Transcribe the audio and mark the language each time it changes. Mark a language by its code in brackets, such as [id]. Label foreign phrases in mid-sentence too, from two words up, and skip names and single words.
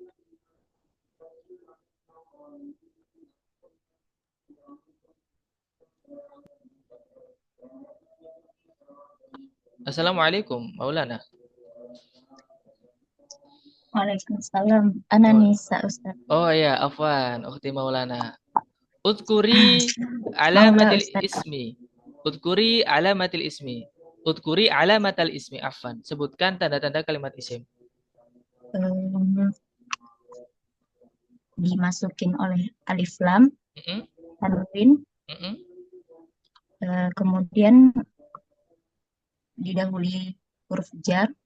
[ar] Assalamualaikum, Maulana. Waalaikumsalam. Ana Nisa, Ustaz. [id] Oh iya, [ar] عفوا أختي [id] Maulana. [ar] اذكري علامات الاسم. اذكري علامات الاسم. اذكري علامات الاسم, afwan. [id] Sebutkan tanda-tanda kalimat isim. Dimasukin oleh alif lam, tanwin, kemudian didahului huruf jar,